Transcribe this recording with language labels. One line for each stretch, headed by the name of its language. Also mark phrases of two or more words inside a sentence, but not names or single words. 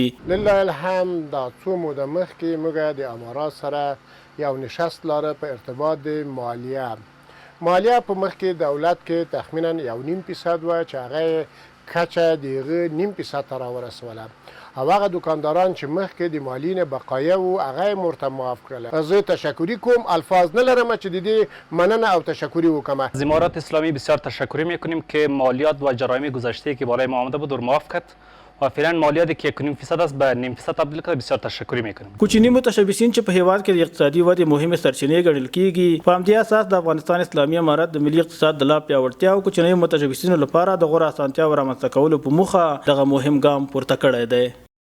Pashto: لله الحمد دا څو موده مخکې موږ د امارات سره یو نشست لاره په ارتباط د مالیه په مخ کې دولت کې تخمینا 1.5% و چې هغه کچه دغه 0.5% ته راورسوله او هغه دکانداران چې مخکې د مالیې نه بقایه و هغه مرتب معاف کړل. زه تشکری کوم، الفاظ نلرم چې د دې مننه او تشکری وکم.
Persian: از امارات اسلامی بسیار تشکری میکنیم که مالیات و جرایم گذشته که بالای ما آمده بود رو معاف کرد و فعلا مالیاتی که 1.5% است به 0.5% تبدیل کرد. بسیار تشکری میکنیم.
Pashto: کوچني متشبثین چې په هیواد کې د اقتصادي ودې مهمه سرچینې ګڼل کیږي په همدې اساس د افغانستان اسلامي امارت د ملي اقتصاد د لا پیاوړتیا او کوچنیو متشبثینو لپاره د غوره اسانتیاو رامنځته کولو په موخه دغه مهم ګام پورته کړی دی.